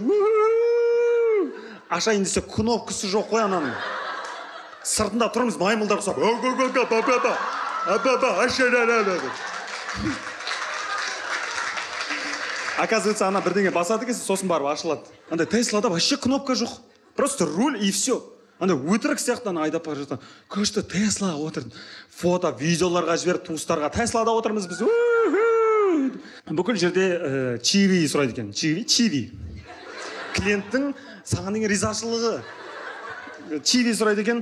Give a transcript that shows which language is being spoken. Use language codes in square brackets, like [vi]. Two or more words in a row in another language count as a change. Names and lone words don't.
[kk] Ашайын десе кнопкасы жоқ қой ананың. Сыртында тұрмыз, маймылдар құсап. Оказывается, ана бірдеңе басады кесе, сосын барып ашылады. Андай Теслада [ru] вообще кнопка [kk] жоқ. [ru] Просто руль и все. [kk] Андай өтірік сияқты айдап бара жатқан. Күшті Теслаға отырдым. Фото, видеоларға жіберіп, туыстарға. Теслада отырмыз біз. Бүкіл жерде чиви сұрайды екен. Чиви. Клиенттің саған деген ризашылығы. Чиви сұрайды екен.